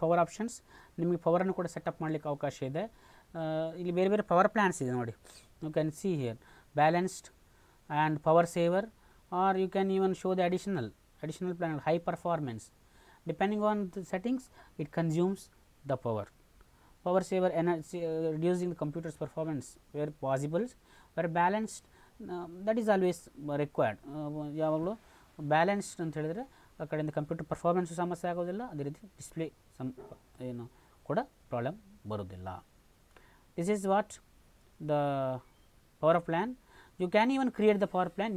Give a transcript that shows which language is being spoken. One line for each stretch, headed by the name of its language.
Kannada: Power options ನಿಮಗೆ ಪವರನ್ನು ಕೂಡ setup ಮಾಡಲಿಕ್ಕೆ ಅವಕಾಶ ಇದೆ. ಇಲ್ಲಿ ಬೇರೆ ಬೇರೆ ಪವರ್ ಪ್ಲ್ಯಾನ್ಸ್ ಇದೆ ನೋಡಿ.
English: You can see here balanced and power saver, or you can even show the additional plan high performance. Depending on the settings it consumes the power. Power saver reducing the computer's performance where possible, where balanced that is always required.
Kannada: ಯಾವಾಗಲೂ balanced ಅಂತ ಹೇಳಿದರೆ ಆ ಕಡೆಯಿಂದ computer performance ಸಮಸ್ಯೆ ಆಗೋದಿಲ್ಲ, ಅದೇ ರೀತಿ display ಏನು ಕೂಡ ಪ್ರಾಬ್ಲಮ್ ಬರೋದಿಲ್ಲ.
English: This is what the power plan. You can even create the power plan.